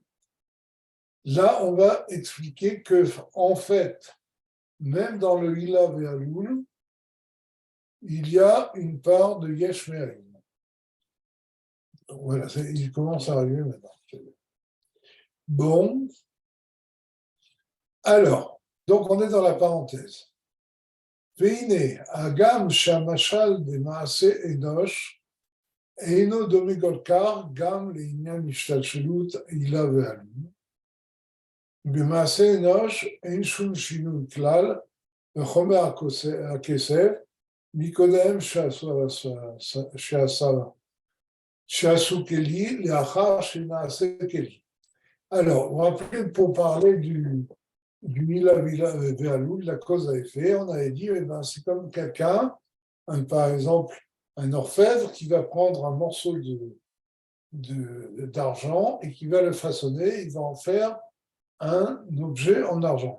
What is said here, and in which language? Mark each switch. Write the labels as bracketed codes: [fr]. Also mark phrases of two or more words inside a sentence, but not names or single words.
[fr] Là, on va expliquer que, en fait, même dans le [he] עילה ועלול, [fr] il y a une part de [he] יש מאין. [fr] Voilà, il commence à arriver maintenant. Bon, alors, donc on est dans la parenthèse. [he] והנה, הגם שהמשל במעשה אנוש אינו דומה כל כך גם לעניין השתלשלות עילה ועלול. במעשה אנוש אין שום שינוי כלל בחומר הכסף מקודם שעשו כלי לאחר שנעשה כלי. [fr] Alors, on va pour parler du [he] מילה ועלול, [fr] la cause à effet, on avait dit, eh ben, c'est comme quelqu'un, par exemple, un orfèvre qui va prendre un morceau d'argent et qui va le façonner, il va en faire un objet en argent.